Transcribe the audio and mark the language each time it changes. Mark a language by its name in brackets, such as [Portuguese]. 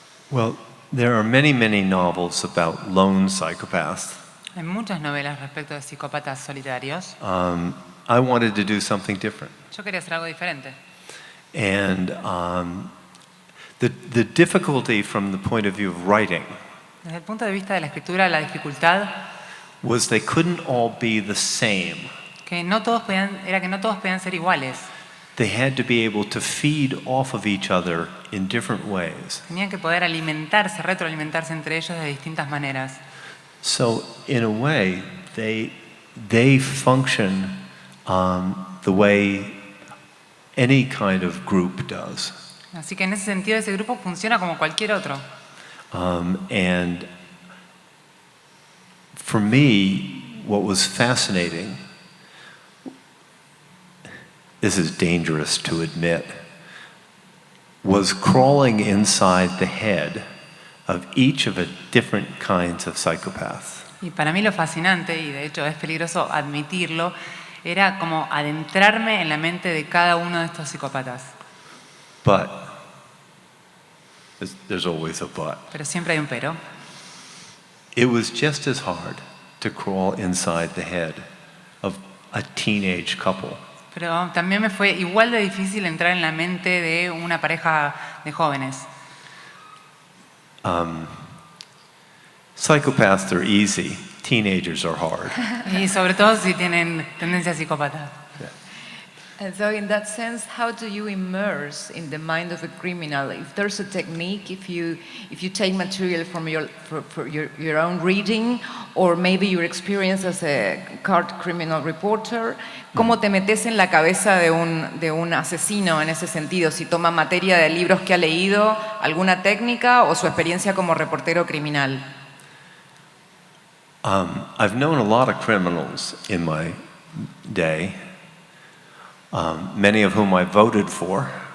[English] Well, there are many, many novels about lone psychopaths. [Spanish] Hay muchas novelas respecto de psicópatas solitarios. [English] I wanted to do something different. [Spanish] Yo quería hacer algo diferente. [English] And the difficulty from the point of view of writing [Spanish] Desde el punto de vista de la escritura, la dificultad [English] was they couldn't all be the same. [Spanish] era que no todos podían ser iguales. [English] They had to be able to feed off of each other in different ways. [Spanish] Tenían que poder alimentarse, retroalimentarse entre ellos de distintas maneras. [English] So in a way, they they function the way any kind of group does. [Spanish] Así que en ese sentido ese grupo funciona como cualquier otro. [English] And for me, what was fascinating, this is dangerous to admit, was crawling inside the head of each of the different kinds of psychopaths. [Spanish] Y para mí lo fascinante, y de hecho es peligroso admitirlo, era como adentrarme en la mente de cada uno de estos psicópatas. [English] But, there's always a but, [Spanish] Pero siempre hay un pero. [English] it was just as hard to crawl inside the head of a teenage couple. [Spanish] Pero también me fue igual de difícil entrar en la mente de una pareja de jóvenes. [English] Psychopaths are easy, teenagers are hard. [Spanish] Y sobre todo si tienen tendencias psicópatas. [English] And so in that sense, how do you immerse in the mind of a criminal? If there's a technique, if you take material from your own reading, or maybe your experience as a card criminal reporter, [Spanish] ¿cómo te metes en la cabeza de un asesino en ese sentido? Si toma materia de libros que ha leído, alguna técnica o su experiencia como reportero criminal. [English] I've known a lot of criminals in my day, many of whom I voted for.